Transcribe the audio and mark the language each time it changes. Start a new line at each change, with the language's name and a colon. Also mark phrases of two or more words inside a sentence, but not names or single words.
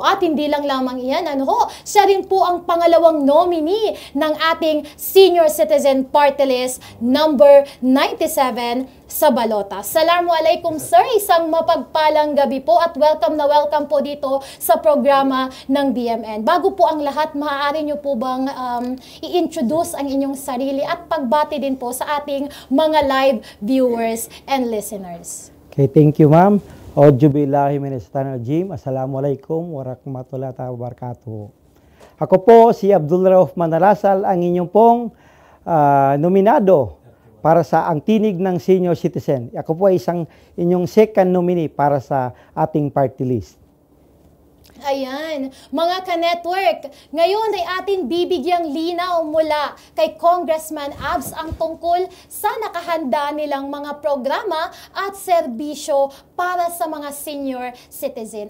Filipino: At hindi lang lamang iyan, siya rin po ang pangalawang nominee ng ating
English: senior citizen party list
Filipino: number 97 sa Balota. Assalamualaikum sir, isang mapagpalang gabi po at welcome na welcome po dito sa programa ng BMN. Bago po ang lahat, maaari nyo po bang i-introduce ang inyong sarili at pagbati din po sa ating mga
English: live viewers and listeners? Okay, thank you ma'am.
Arabic: أعوذ بالله من الشيطان الرجيم. السلام عليكم ورحمة الله وبركاته.
Filipino: Ako po si Abdul Rauf Manalasal, ang inyong pong nominado para sa ang tinig ng
English: senior citizen.
Filipino: Ako po ay isang inyong
English: second nominee
Filipino: para sa ating
English: party list.
Filipino: Ayan, mga ka-network, ngayon ay atin bibigyang linaw mula kay Congressman Abs ang tungkol sa nakahanda nilang mga programa at serbisyo para sa mga
English: senior citizen.